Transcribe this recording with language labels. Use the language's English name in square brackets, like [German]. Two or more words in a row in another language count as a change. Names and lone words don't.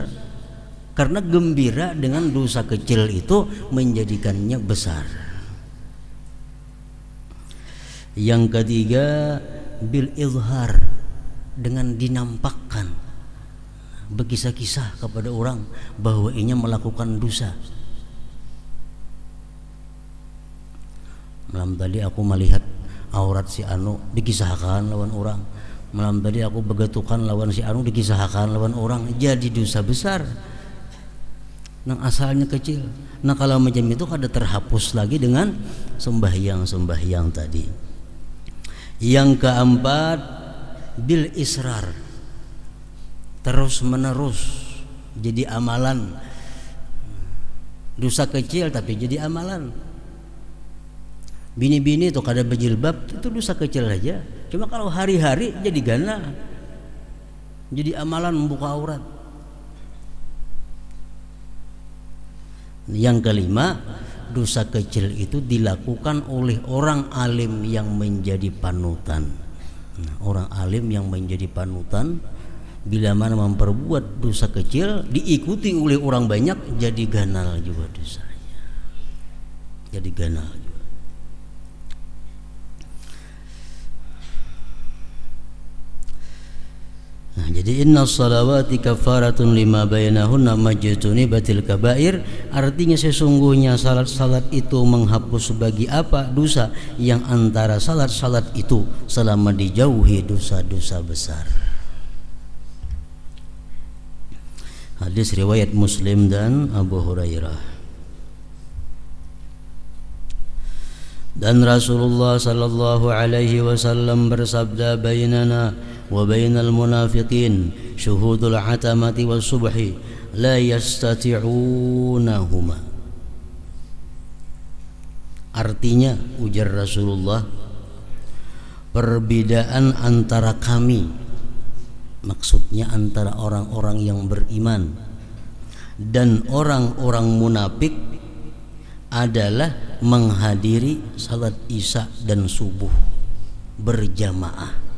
[Indonesian] Karena gembira dengan dosa kecil itu menjadikannya besar. Yang ketiga, [Arabic] بالإظهار, [Indonesian] dengan dinampakkan, berkisah-kisah kepada orang bahwa ianya melakukan dosa. [Banjar] Malam tadi aku melihat aurat si anu, dikisahkan lawan orang. Malam tadi aku begetukan lawan si anu, dikisahkan lawan orang. Jadi dosa besar. Nang asalnya kecil. Nah kalau macam itu kada terhapus lagi dengan sembahyang-sembahyang tadi. [Indonesian] Yang keempat, [Arabic] بالإصرار, [Indonesian] terus menerus jadi amalan. Dosa kecil tapi jadi amalan. [Banjar] Bini-bini itu kada berjilbab itu dosa kecil aja. Cuma kalau hari-hari jadi gana, jadi amalan membuka aurat. [Indonesian] Yang kelima, dosa kecil itu dilakukan oleh orang alim yang menjadi panutan. Nah, orang alim yang menjadi panutan bila mana memperbuat dosa kecil diikuti oleh orang banyak, jadi ganal juga dosanya. [Banjar] Jadi ganal juga. Nah, jadi [Arabic] إن الصلوات كفارات لما بينهن ما اجتنبت الكبائر, [Indonesian] artinya sesungguhnya salat-salat itu menghapus bagi apa dosa yang antara salat-salat itu selama dijauhi dosa-dosa besar. Hadis riwayat Muslim dan Abu Hurairah. [Arabic] Dan رسول الله صلى الله عليه وسلم bersabda, بيننا وبين المنافقين شهود العتمة والصبح لا يستطيعونهما. [Indonesian] Artinya, ujar Rasulullah, perbedaan antara kami, maksudnya antara orang-orang yang beriman dan orang-orang munafik, adalah menghadiri salat isya dan subuh berjamaah.